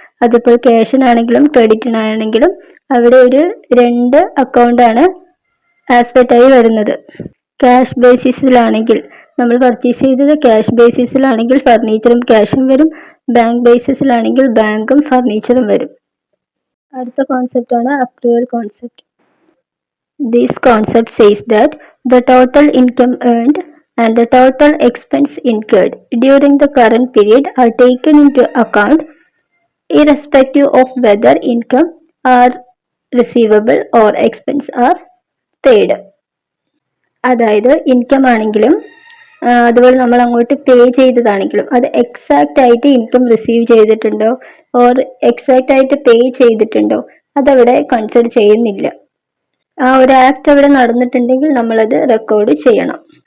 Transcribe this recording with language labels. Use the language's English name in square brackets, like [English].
[Malayalam] അതിപ്പോൾ ക്യാഷിനാണെങ്കിലും ക്രെഡിറ്റിനാണെങ്കിലും അവിടെ ഒരു രണ്ട് അക്കൗണ്ടാണ് ആസ്പെക്റ്റായി വരുന്നത്. ക്യാഷ് ബേസിസിലാണെങ്കിൽ നമ്മൾ പർച്ചേസ് ചെയ്തത് ക്യാഷ് ബേസിസിലാണെങ്കിൽ ഫർണിച്ചറും ക്യാഷും വരും. ബാങ്ക് ബേസിസിലാണെങ്കിൽ ബാങ്കും ഫർണിച്ചറും വരും. അടുത്ത കോൺസെപ്റ്റാണ് accrual concept. [English] This concept says that the total income earned and the total expense incurred during the current period are taken into account irrespective of whether income are receivable or expense are paid. [Malayalam] അതായത് income ആണെങ്കിലും അതുപോലെ നമ്മൾ അങ്ങോട്ട് പേ ചെയ്തതാണെങ്കിലും അത് exact ആയിട്ട് income receive ചെയ്തിട്ടുണ്ടോ or exact ആയിട്ട് പേ ചെയ്തിട്ടുണ്ടോ അതവിടെ കൺസിഡർ ചെയ്യുന്നില്ല. ആ ഒരു ആക്ട് അവിടെ നടന്നിട്ടുണ്ടെങ്കിൽ നമ്മളത് റെക്കോർഡ് ചെയ്യണം.